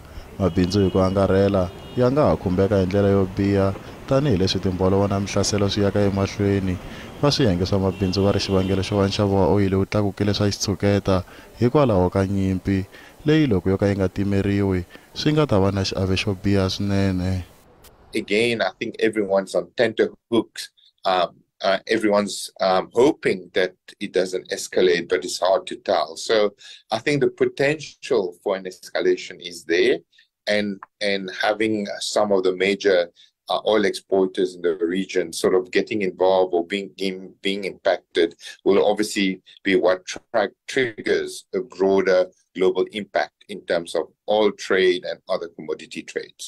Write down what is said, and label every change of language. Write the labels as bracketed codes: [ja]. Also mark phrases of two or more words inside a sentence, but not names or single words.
[ts] Mabindzu hi ku angarhela ya nga ha khumbeka hi ndlela yo biha tanihileswi timbolovo na mihlaselo swi yaka emahlweni. Va swiyenge swa mabindzu va ri xivangelo xo va nxavo wa oyili wu tlakukile swa xitshuketa hikwalaho ka nyimpi leyi loko yo ka yi nga timeriwi swi nga ta va na xiave xo biha swinene. [en] Again, I think everyone's on tenterhooks. Everyone's hoping that it doesn't escalate, but it's hard to tell. So I think the potential for an escalation is there, and having some of the major oil exporters in the region sort of getting involved or being impacted will obviously be what triggers a broader global impact in terms of oil trade and other commodity trades.